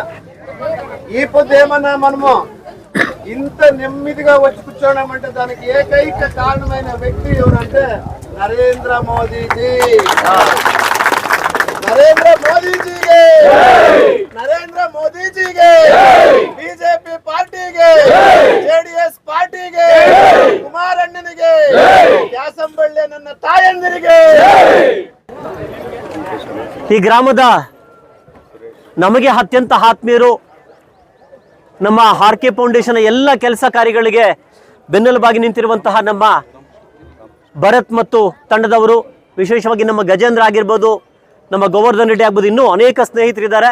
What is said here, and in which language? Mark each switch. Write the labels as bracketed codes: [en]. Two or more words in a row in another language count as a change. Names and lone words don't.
[te] ఈ పొద్దు ఏమన్నా మనము ఇంత నెమ్మదిగా వచ్చి కూర్చోవడమంటే దానికి ఏకైక కారణమైన వ్యక్తి ఎవరంటే నరేంద్ర మోదీజీ. [kn] నరేంద్ర మోదీజీಗೆ, నరేంద్ర మోదీజీಗೆ, ಬಿಜೆಪಿ ಪಾರ್ಟಿಗೆ, ಜೆಡಿಎಸ್ ಪಾರ್ಟಿಗೆ, ಕುಮಾರಣ್ಣನಿಗೆ, ಕ್ಯಾಸಂಬಳ್ಳಿ ನನ್ನ ತಾಯಂದಿರಿಗೆ. ಈ ಗ್ರಾಮದ ನಮಗೆ ಅತ್ಯಂತ ಆತ್ಮೀಯರು, ನಮ್ಮ ಆರ್ಕೆ ಫೌಂಡೇಶನ್ ಎಲ್ಲ ಕೆಲಸ ಕಾರ್ಯಗಳಿಗೆ ಬೆನ್ನೆಲುಬಾಗಿ ನಿಂತಿರುವಂತಹ ನಮ್ಮ ಭರತ್ ಮತ್ತು ತಂಡದವರು, ವಿಶೇಷವಾಗಿ ನಮ್ಮ ಗಜೇಂದ್ರ ಆಗಿರ್ಬೋದು, ನಮ್ಮ ಗೋವರ್ಧನ್ ರೆಡ್ಡಿ ಆಗ್ಬೋದು, ಇನ್ನೂ ಅನೇಕ ಸ್ನೇಹಿತರಿದ್ದಾರೆ.